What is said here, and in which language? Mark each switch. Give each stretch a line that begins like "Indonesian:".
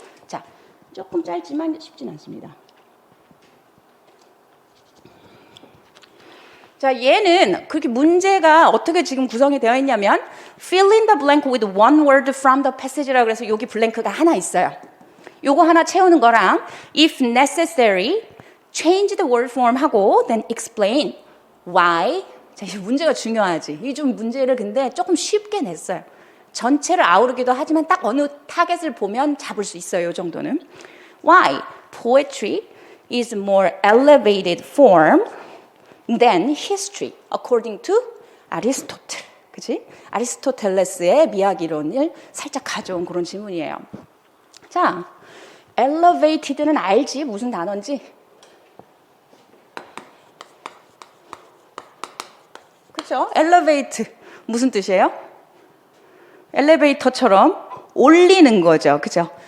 Korean: 자, 조금 짧지만 쉽진 않습니다. 자, 얘는 그렇게 문제가 어떻게 지금 구성이 되어 있냐면
English: fill in the blank with one word from the passage
Korean: 라고 해서 여기 블랭크가 하나 있어요. 요거 하나 채우는 거랑
English: if necessary change the word form
Korean: 하고
English: then explain why.
Korean: 자, 이 문제가 중요하지. 이 좀 문제를 근데 조금 쉽게 냈어요. 전체를 아우르기도 하지만 딱 어느 타겟을 보면 잡을 수 있어요. 이 정도는.
English: Why poetry is more elevated form than history according to Aristotle.
Korean: 그치? 아리스토텔레스의 미학 이론을 살짝 가져온 그런 질문이에요. 자, elevated는 알지? 무슨 단어인지? 그렇죠? elevate 무슨 뜻이에요? 엘리베이터처럼 올리는 거죠. 그죠?